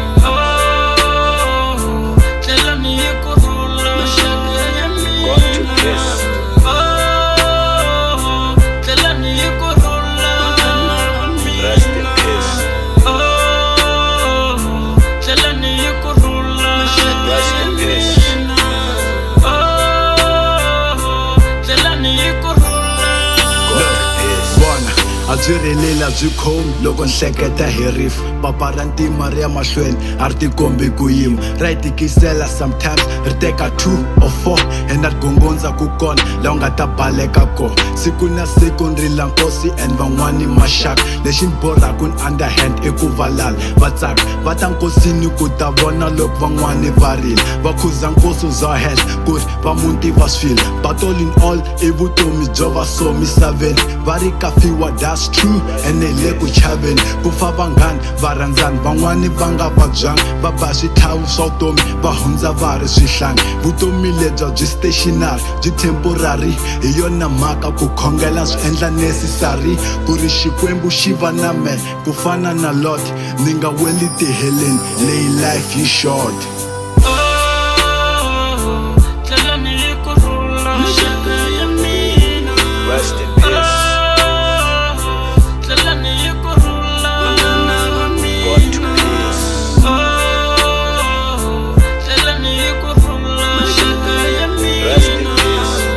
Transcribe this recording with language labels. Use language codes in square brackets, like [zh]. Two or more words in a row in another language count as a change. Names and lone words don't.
[en] God to peace. Rest in peace. Rest in peace. [ts] Adzirelela byikhom loko nhleketa hi rifu papa ra ntima ri ya mahlweni a ri tikombi ku yima ra yi tikisela sometimes ri teka 2 or 4 ena ri gongondza ku kona laha u nga ta baleka kona siku na siku ni rila nkosi and van'wani maxaka lexi ni borhaku ni underhand i ku valala va tsaka va ta nkosini ku ta vona loko van'wani va rila va khuza nkosi bya hela ku ri va muti va swila [en] but all in all [ts] i vutomi byo va so misaveni va ri kafiwa [en] that's true [ts] ene le ku chaveni ku fa vanghani va rhandzani van'wani va nga vabyanga va ba switlhavu swa vutomi va hundza va ri swihlangi vutomi lebya byi stationary byi temporary hi yona mhaka ku khongela swi endla necessary ku ri xikwembu xi va na me ku fana na lot ni nga weli tiheleni leyi life yi short. [en] Rest in peace. God to peace. Rest in peace.